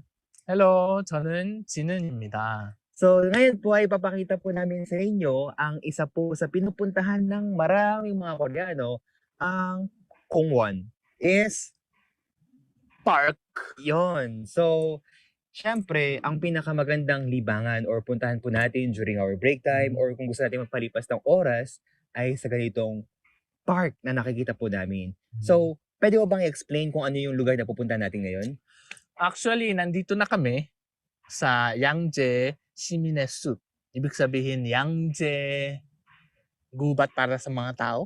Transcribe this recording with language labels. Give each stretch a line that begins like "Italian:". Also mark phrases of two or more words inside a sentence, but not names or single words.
Korean: Hello, 저는 진은입니다.
Filipino: So, ngayon po ay papakita po namin sa inyo ang isa po sa pinupuntahan ng maraming mga Koreano, ang Kongwon is Park. yon. So, syempre, ang pinakamagandang libangan or puntahan po natin
English: during our break time
Filipino: or kung gusto natin magpalipas ng oras ay sa ganitong park na nakikita po namin. So, pwede mo bang i-explain kung ano yung lugar na pupuntahan natin ngayon? Actually, nandito na kami sa Yangjae Simin의 숲. Ibig sabihin, Yangjae gubat para sa mga tao.